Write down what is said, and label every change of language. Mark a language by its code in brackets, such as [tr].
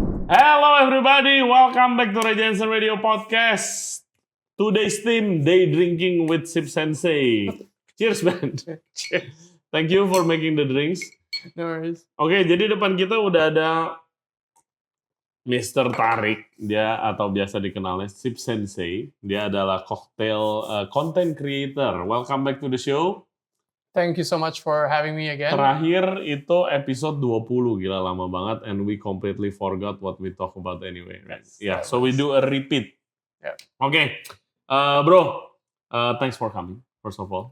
[en] Hello everybody, welcome back to Janson Radio Podcast. Today's theme, day drinking with Sip Sensei. Cheers, man. Cheers. Thank you for making the drinks. No worries. [id] Oke, jadi depan kita udah ada Mr. Tariq, dia atau biasa dikenalnya Sip Sensei. Dia adalah cocktail content creator. [en] Welcome back to the show. Thank you so much for having me again. [id] Terakhir itu episode 20, gila lama banget, [en] and we completely forgot what we talk about anyway. Right? Yeah, so we do a repeat. Yeah. Okay, bro, thanks for coming. first of all.